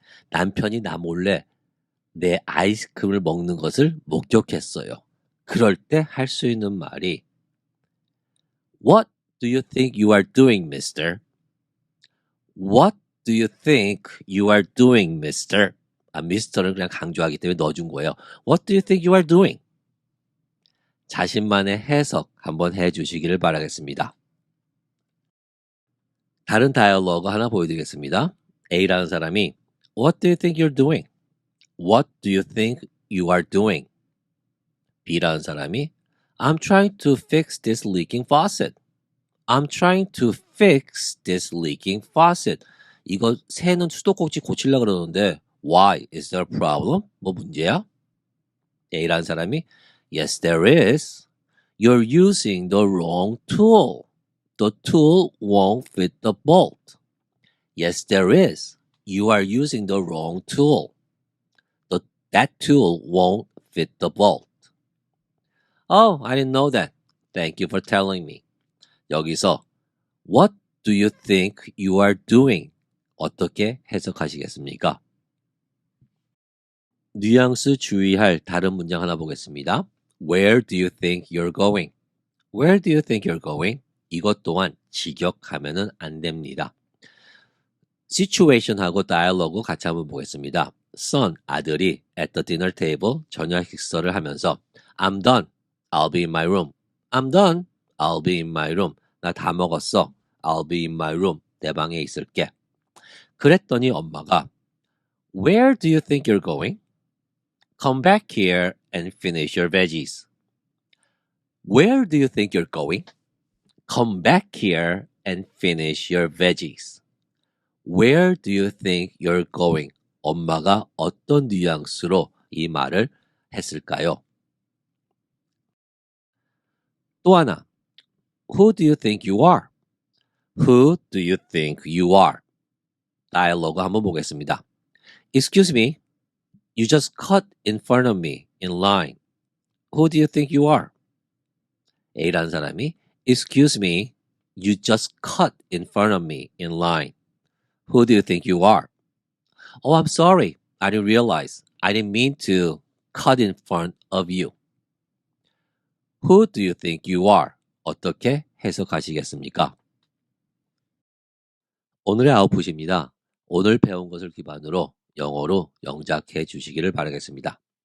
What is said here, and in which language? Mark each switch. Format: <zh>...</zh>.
<ko>남편이 나 몰래 내 아이스크림을 먹는 것을 목격했어요. 그럴 때 할 수 있는 말이</ko> <en>What do you think you are doing, mister? What do you think you are doing, mister?</en> <ko>mister를 그냥 강조하기 때문에 넣어준 거예요.</ko> <en>What do you think you are doing?</en> <ko>자신만의 해석 한번 해주시기를 바라겠습니다. 다른 다이얼로그 하나 보여드리겠습니다. A라는 사람이</ko> <en>What do you think you're doing? What do you think you are doing?</en> <ko>B라는 사람이</ko> <en>I'm trying to fix this leaking faucet. I'm trying to fix this leaking faucet.</en> <ko>이거 새는 수도꼭지 고치려고 그러는데</ko> <en>Why? Is there a problem?</en> <ko>뭐 문제야? A라는 사람이</ko> <en>Yes, there is. You're using the wrong tool. The tool won't fit the bolt. Yes, there is. You are using the wrong tool. That tool won't fit the bolt. Oh, I didn't know that. Thank you for telling me.</en> <ko>여기서</ko> <en>What do you think you are doing?</en> <ko>어떻게 해석하시겠습니까? 뉘앙스 주의할 다른 문장 하나 보겠습니다.</ko> <en>Where do you think you're going? Where do you think you're going?</en> <ko>이것 또한 직역하면은 안 됩니다. situation하고 dialogue 같이 한번 보겠습니다.</ko> <en>son,</en> <ko>아들이</ko> <en>at the dinner table,</en> <ko>저녁 식사를 하면서</ko> <en>I'm done. I'll be in my room. I'm done. I'll be in my room.</en> <ko>나 다 먹었어.</ko> <en>I'll be in my room.</en> <ko>내 방에 있을게. 그랬더니 엄마가</ko> <en>Where do you think you're going? Come back here and finish your veggies. Where do you think you're going? Come back here and finish your veggies. Where do you think you're going?</en> <ko>엄마가 어떤 뉘앙스로 이 말을 했을까요? 또 하나.</ko> <en>Who do you think you are? Who do you think you are?</en> <ko>다이얼로그 한번 보겠습니다.</ko> <en>Excuse me. You just cut in front of me in line. Who do you think you are? A라는 사람이 Excuse me. You just cut in front of me in line. Who do you think you are? Oh, I'm sorry. I didn't realize. I didn't mean to cut in front of you. Who do you think you are?</en> <ko>어떻게 해석하시겠습니까? 오늘의 아웃풋입니다. 오늘 배운 것을 기반으로 영어로 영작해 주시기를 바라겠습니다.</ko>